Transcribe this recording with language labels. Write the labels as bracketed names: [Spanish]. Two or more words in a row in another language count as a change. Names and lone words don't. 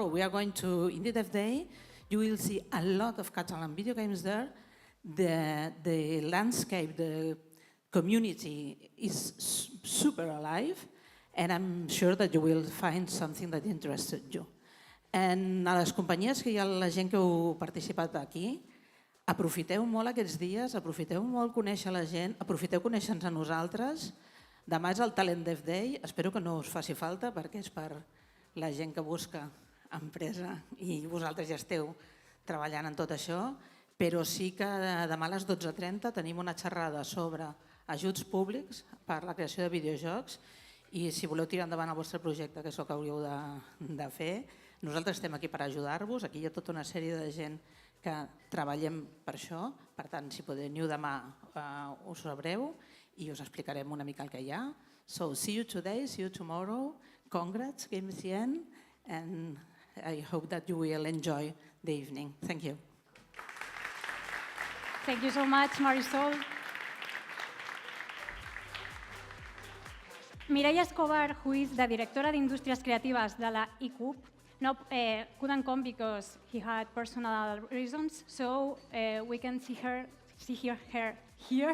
[English] We are going to Indie Dev Day. You will see a lot of Catalan video games there. The landscape, the community is super alive, and I'm sure that you will find something that interested you. [Catalan] And a les companyies que hi ha la gent que heu participat aquí, aprofiteu molt aquests dies, aprofiteu molt conèixer la gent, aprofiteu conèixer-nos a nosaltres. Demà és el Talent Dev Day, espero que no us faci falta perquè és per la gent que busca empresa i vosaltres ja esteu treballant en tot això, però sí que demà a les 12:30 tenim una xerrada sobre ajuts públics per la creació de videojocs i si voleu tirar endavant el vostre projecte, que és el que hauríeu de fer, nosaltres estem aquí per ajudar-vos, aquí hi ha tota una sèrie de gent que treballem per això, per tant, si podeu demà us sabreu i us explicarem una mica el que hi ha. [English] So, see you today, see you tomorrow, congrats GameBCN, and I hope that you will enjoy the evening. Thank you. Thank you so much, Marisol. Mireia Escobar, who is the [Spanish] Directora de Industrias Creativas de la ICUP, [English] couldn't come because he had personal reasons, so we can see her here.